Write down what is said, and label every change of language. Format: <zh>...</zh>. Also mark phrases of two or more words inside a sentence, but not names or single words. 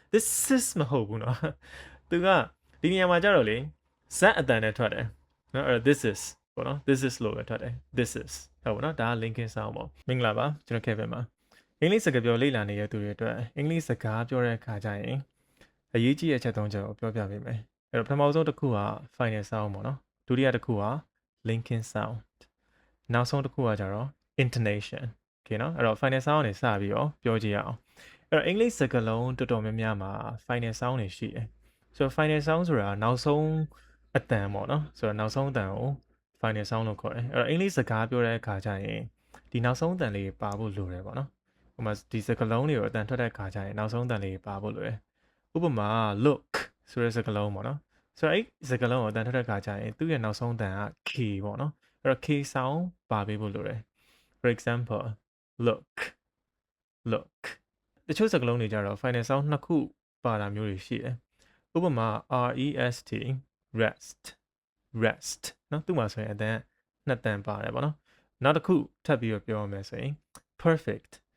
<en>this is</en> <my>မဟုတ်ဘူးเนาะသူကဒီနေရာမှာကြတော့လေ z အတန်နဲ့ထွက်တယ်เนาะအဲ့တော့</my> <en>this is</en> <my>ပေါ့နော်</my> <en>this is</en> <my>လို့ပဲထွက်တယ်</my> <en>this is</en> <my>ဟုတ်ပါเนาะဒါက</my> <en>linking sound</en> <my>ပေါ့မင်္ဂလာပါကျွန်တော် Kevin ပါအင်္ဂလိပ်စကားပြောလေ့လာနေတဲ့သူတွေအတွက်အင်္ဂလိ ပ်စကားပြောတဲ့အခါကျရင်အရေးကြီးတဲ့အချက်၃ချက်ကိုပြောပြပေးမယ်အဲ့တော့ပထမဆုံးတစ်ခုက</my> <en>final sound</en> <my>ပေါ့နော်ဒုတိယတစ်ခုက</my> <en>linking sound</en> <my>နောက်ဆုံးတစ်ခုကကြတော့</my> <en>intonation okay</en> <my>เนาะအဲ့တော့</my> <en>final sound</en> <my>နေစပြီးတော့ပြောကြည့်ရအောင်အဲ့တော့အင်္ဂလိပ်စကားလုံးတော်တော်များများမှာ</my> <en>final sound</en> <my>တွေရှိတယ်ဆိုတော့</my> <en>final sound</en> <my>ဆိုတာနောက်ဆုံးအတန်ပေါ့နော်ဆိုတော့နောက်ဆုံးအတန်ကို</my> <en>final sound</en> <my>လို့ခေါ်တယ်အဲ့တော့အင်္ဂလိပ်စကားပြောတဲ့အခါကျရင်ဒီနောက်ဆုံးအတန်လေးပါဖို့လိုတယ်ပေါ့နော်ဥပမာဒီစကားလုံးတွေကိုအတန်ထွက်တဲ့အခါကျရင်နောက်ဆုံးအတန်လေးပါဖို့လိုတယ်ဥပမာ look ဆိုတဲ့စကားလုံးပေါ့နော်ဆိုတော့အဲ့စကားလုံးကိုအတန်ထွက်တဲ့အခါကျရင်သူ့ရဲ့နောက်ဆုံးအတန်က k ပေါ့နော်အဲ့တော့</my> <en>k sound</en> <my>ပါပေးဖို့လိုတယ်</my> <en>for example look</en> <my>တချို့စကားလုံးတွေကြတော့</my> <en>final sound</en> <my>နှစ်ခုပါတာမျိုးတွေရှိတယ်ဥပမာ rest နော်သူ့မှာဆိုရင်အတန်နှစ်တန်ပါတယ်ပေါ့နော်နောက်တစ်ခုထပ်ပြီးတော့ပြောရမယ်ဆိုရင် perfect</my>